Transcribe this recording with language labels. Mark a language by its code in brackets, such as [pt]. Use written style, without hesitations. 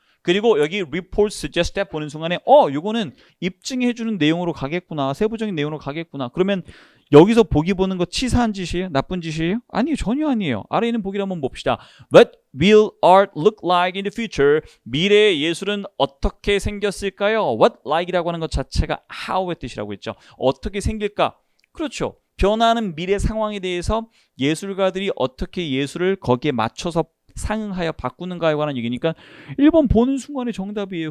[ko] 그리고 여기 report suggest that 보는 순간에 요거는 입증해 주는 내용으로 가겠구나. 세부적인 내용으로 가겠구나. 그러면 여기서 보기 보는 거 치사한 짓이에요? 나쁜 짓이에요? 아니요. 전혀 아니에요. 아래 있는 보기를 한번 봅시다. [en] What will art look like in the future? [ko] 미래의 예술은 어떻게 생겼을까요? What like 이라고 하는 것 자체가 how의 뜻이라고 했죠. 어떻게 생길까? 그렇죠. 변화하는 미래 상황에 대해서 예술가들이 어떻게 예술을 거기에 맞춰서 상응하여 바꾸는가에 관한 얘기니까 1번 보는 순간에 정답이에요.